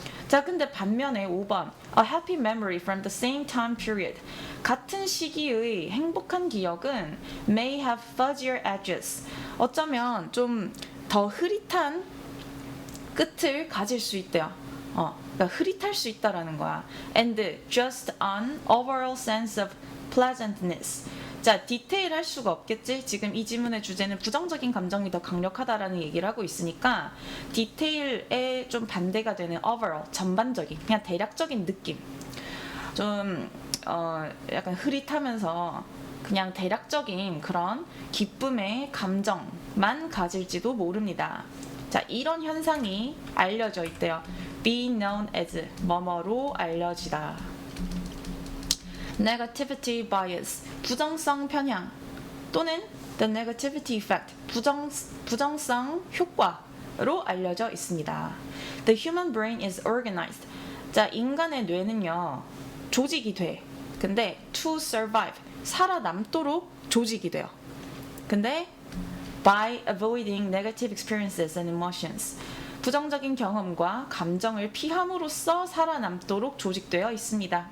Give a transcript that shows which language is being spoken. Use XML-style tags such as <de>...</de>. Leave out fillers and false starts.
<ko>자, 근데 반면에 5번</ko> <en>A happy memory from the same time period,</en> <ko>같은 시기의 행복한 기억은</ko> <en>may have fuzzier edges,</en> <ko>어쩌면 좀 더 흐릿한 끝을 가질 수 있대요. 그러니까 흐릿할 수 있다라는 거야.</ko> <en>And just an overall sense of pleasantness.</en> <ko>자, 디테일 할 수가 없겠지? 지금 이 지문의 주제는 부정적인 감정이 더 강력하다라는 얘기를 하고 있으니까 디테일에 좀 반대가 되는 overall, 전반적인, 그냥 대략적인 느낌. 좀 약간 흐릿하면서 그냥 대략적인 그런 기쁨의 감정, 만 가질지도 모릅니다. 자, 이런 현상이 알려져 있대요. be known as 뭐뭐로 알려지다. negativity bias 부정성 편향 또는 the negativity effect 부정성 효과로 알려져 있습니다.</ko> <en>The human brain is organized.</en> <ko>자, 인간의 뇌는요 조직이 돼. 근데</ko> <en>to survive</en> <ko>살아남도록 조직이 돼요. 근데</ko> <en>by avoiding negative experiences and emotions</en> <ko>부정적인 경험과 감정을 피함으로써 살아남도록 조직되어 있습니다.</ko>